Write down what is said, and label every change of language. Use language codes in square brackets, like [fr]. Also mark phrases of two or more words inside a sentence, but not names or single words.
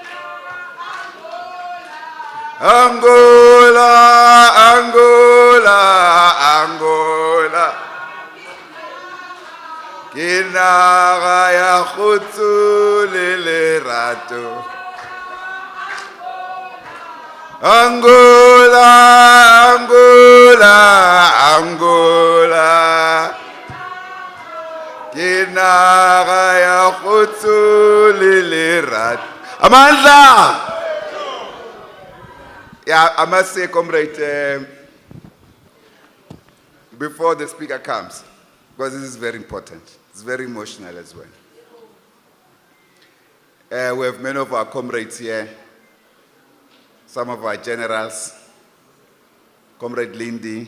[st] Angola, Angola, Angola Ke naga ya khutsu le lerato Angola, Angola, Angola Kinaga ya khutsu lilirat. [zu] Amandla! [en] Yeah, I must say, Comrade, before the speaker comes, because this is very important. It's very emotional as well. We have many of our comrades here, some of our generals, Comrade Lindy.